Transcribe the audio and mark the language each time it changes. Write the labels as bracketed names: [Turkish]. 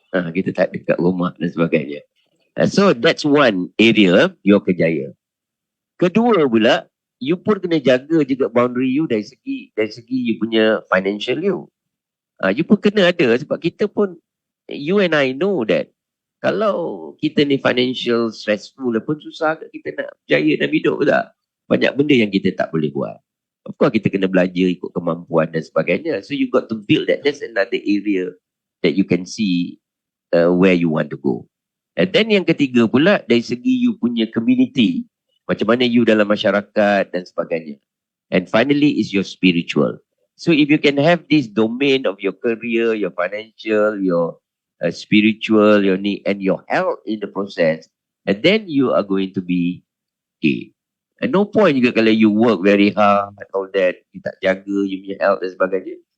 [Malay] Kita tak ada kat rumah dan sebagainya. [English] So that's one area your kejaya. [Malay] Kedua pula, you pun kena jaga juga boundary you dari segi you punya financial you. You pun kena ada, sebab kita pun, [English] you and I know that [Malay] kalau kita ni financial stressful pun susah kita nak berjaya dalam hidup tak? Banyak benda yang kita tak boleh buat. Of course kita kena belajar ikut kemampuan dan sebagainya. [English] So you got to build that. That's another area that you can see where you want to go. [Malay] And then yang ketiga pula, dari segi you punya community, macam mana you dalam masyarakat dan sebagainya. [English] And finally is your spiritual. So if you can have this domain of your career, your financial, your spiritual, your need and your health in the process, and then you are going to be okay. And no point [Malay] juga kalau [English] you work very hard, all that, you [Malay] tak jaga you punya health dan sebagainya.